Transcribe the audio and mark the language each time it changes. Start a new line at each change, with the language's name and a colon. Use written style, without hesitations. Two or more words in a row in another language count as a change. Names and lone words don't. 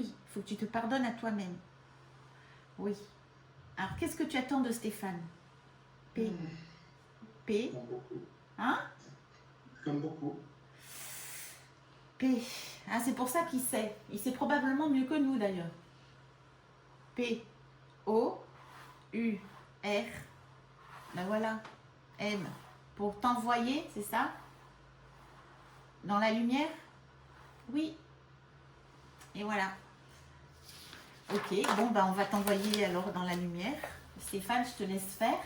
French: Il faut que tu te pardonnes à toi-même. Oui. Alors, qu'est-ce que tu attends de Stéphane? P. P. Comme beaucoup. Hein? Comme beaucoup. P. Ah, c'est pour ça qu'il sait. Il sait probablement mieux que nous, d'ailleurs. P. O. U. R. Ben voilà. M. Pour t'envoyer, c'est ça? Dans la lumière? Oui. Et voilà. Ok, bon, ben on va t'envoyer alors dans la lumière. Stéphane, je te laisse faire.